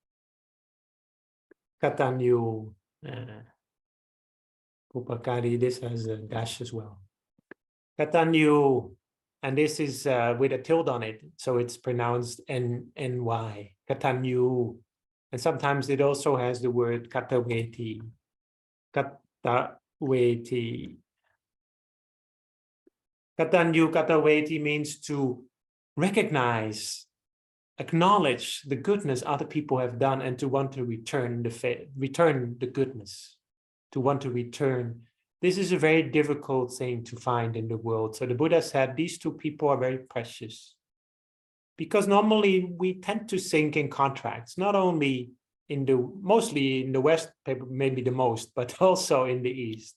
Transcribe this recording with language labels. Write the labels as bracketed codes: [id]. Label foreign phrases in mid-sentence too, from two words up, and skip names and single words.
[pi] Katanyu, pupakari, [en] this has a dash as well. [pi] Katanyu, [en] and this is with a tilde on it, so it's pronounced N-Y, Katanyu. And sometimes it also has the word kataweti. Kataweti. [pi] Katanyu Kataweti [en] means to recognize, acknowledge the goodness other people have done, and to want to return the goodness, to want to return. This is a very difficult thing to find in the world. So the Buddha said these two people are very precious, because normally we tend to think in contracts, not only mostly in the West, maybe the most, but also in the East.